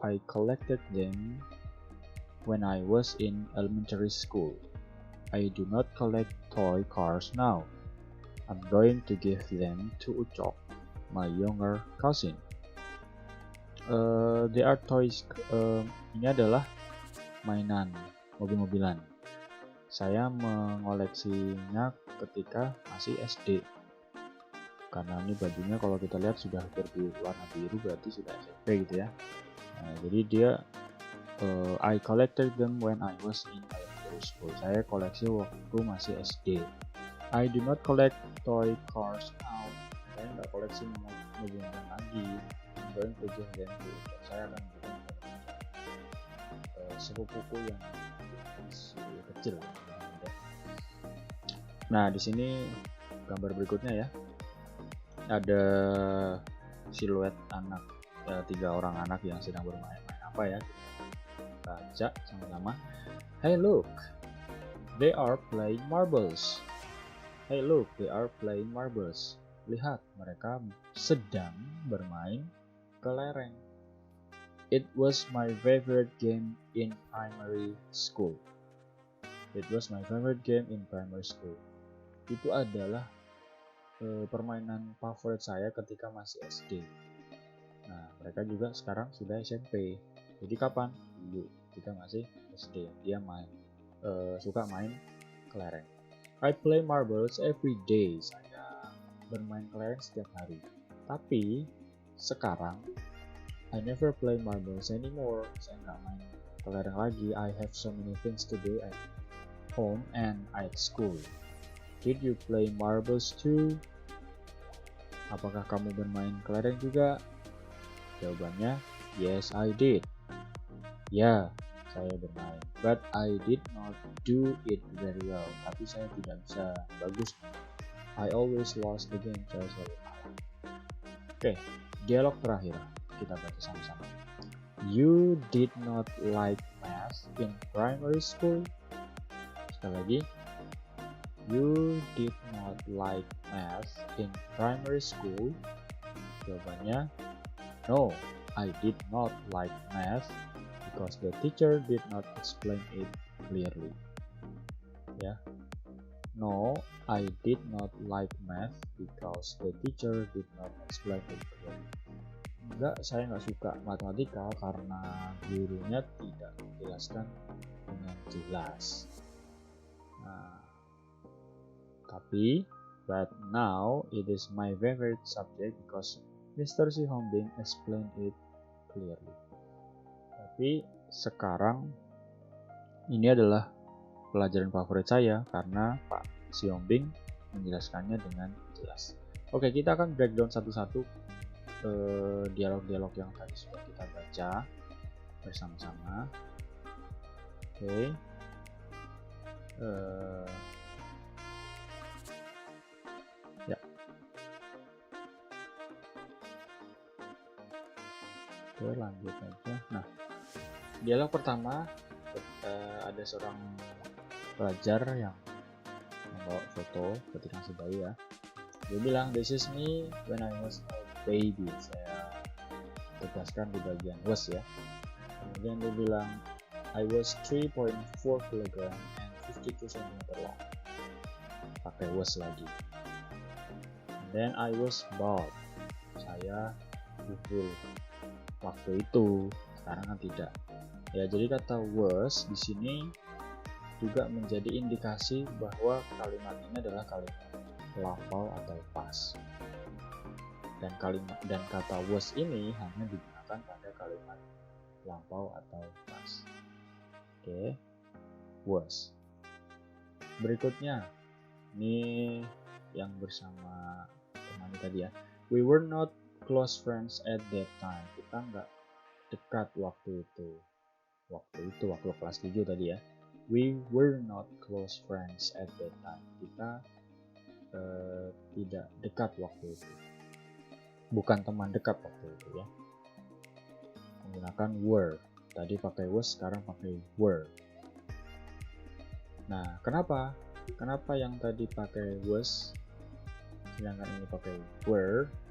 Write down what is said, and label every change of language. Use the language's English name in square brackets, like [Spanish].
[English] I collected them when I was in elementary school. I do not collect toy cars now. I'm going to give them to Ucok, my younger cousin. They are toys. [Indonesian] Ini adalah mainan mobil-mobilan. Saya mengoleksinya ketika masih SD. Karena ini bajunya kalau kita lihat sudah berwarna biru, berarti sudah SMP gitu ya. Nah, jadi dia [English] I collected them when I was in elementary school. [Indonesian] Saya koleksi waktu masih SD. [English] I do not collect toy cars now. [Indonesian] Saya nggak koleksi mobil-mobilan lagi. [English] I'm going to give them to [Indonesian] saya akan berikan sepupuku yang masih kecil. Nah, di sini gambar berikutnya ya. Ada siluet anak, 3 orang anak yang sedang bermain apa ya? Baca sama-sama. [English] Hey look, they are playing marbles. Hey look, they are playing marbles. [Indonesian] Lihat, mereka sedang bermain kelereng. [English] It was my favorite game in primary school. It was my favorite game in primary school. [Indonesian] Itu adalah permainan favorit saya ketika masih SD. Nah, mereka juga sekarang sudah SMP. Jadi kapan? Dulu kita masih SD. Dia suka main kelereng. [English] I play marbles every day. [Indonesian] Saya bermain kelereng setiap hari. Tapi sekarang [English] I never play marbles anymore. [Indonesian] Saya nggak main kelereng lagi. [English] I have so many things to do at home and at school. Did you play marbles too? [Indonesian] Apakah kamu bermain kelereng juga? Jawabannya, [English] yes I did. [Indonesian] Ya, saya bermain. [English] But I did not do it very well. [Indonesian] Tapi saya tidak bisa bagus. [English] I always lost the game. [Indonesian] Saya selalu kalah. Oke, dialog terakhir. Kita baca sama-sama. [English] You did not like math in primary school? [Indonesian] Sekali lagi. [English] You did not like math in primary school? [Indonesian] Jawabannya, [English] no, I did not like math because the teacher did not explain it clearly. Ya, no, I did not like math because the teacher did not explain it clearly. [Indonesian] Enggak, saya nggak suka matematika karena gurunya tidak menjelaskan dengan jelas. Nah, tapi, [English] but now it is my favorite subject because Mr. Si Hombing explained it clearly. [Indonesian] Tapi sekarang ini adalah pelajaran favorit saya karena Pak Si Hombing menjelaskannya dengan jelas. Oke, kita akan breakdown satu-satu dialog-dialog yang tadi sudah kita baca bersama-sama. Oke. Ya. Oke, lanjut aja. Nah, dialog pertama ada seorang pelajar yang membawa foto ketika masih bayi ya. Dia bilang, [English] this is me when I was a baby. [Indonesian] Saya tegaskan di bagian was ya. Kemudian dia bilang, [English] I was 3.4 kg and 52 cm long. [Indonesian] Pakai was lagi. [English] Then I was bald. [Indonesian] Saya bubul waktu itu, sekarang kan tidak. Ya, jadi kata was di sini juga menjadi indikasi bahwa kalimat ini adalah kalimat lampau atau past. Dan kata was ini hanya digunakan pada kalimat lampau atau past. Oke, was. Berikutnya, ini yang bersama Ulangi tadi ya. [English] We were not close friends at that time. [Indonesian] Kita nggak dekat waktu itu. Waktu kelas 7 tadi ya. [English] We were not close friends at that time. [Indonesian] Kita tidak dekat waktu itu. Bukan teman dekat waktu itu ya. Menggunakan were. Tadi pakai was, sekarang pakai were. Nah, kenapa yang tadi pakai was sedangkan ini pakai were?